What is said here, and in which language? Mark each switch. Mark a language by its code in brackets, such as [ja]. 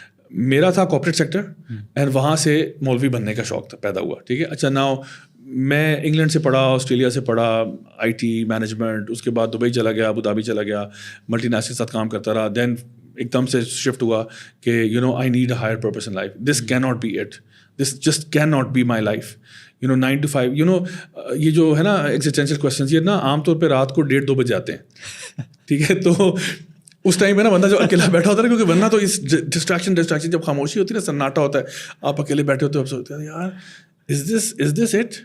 [ur] میرا تھا corporate sector, and وہاں سے مولوی بننے کا شوق پیدا ہوا. ٹھیک ہے, اچھا ناؤ میں انگلینڈ سے پڑھا, آسٹریلیا سے پڑھا آئی ٹی مینجمنٹ, اس کے بعد دبئی چلا گیا, ابو دھابی چلا گیا, ملٹی نیشنل کے ساتھ کام کرتا رہا. دین ایک دم سے شفٹ ہوا کہ [en] You know I need a higher purpose in life, this کی not be it. this just cannot be my life. [ur] 9 to 5, یہ جو ہے نا ایگزسٹینشیل کویسچنز یہ نا عام طور پہ رات کو 1:30-2 بجے آتے ہیں, ٹھیک ہے. تو اس ٹائم پہ نا بندہ جو اکیلا بیٹھا ہوتا ہے, کیونکہ ورنہ تو اس ڈسٹریکشن جب خاموشی ہوتی ہے نا, سناٹا ہوتا ہے, آپ اکیلے بیٹھے ہوتے ہو, آپ سوچتے ہیں یار [en] is this it؟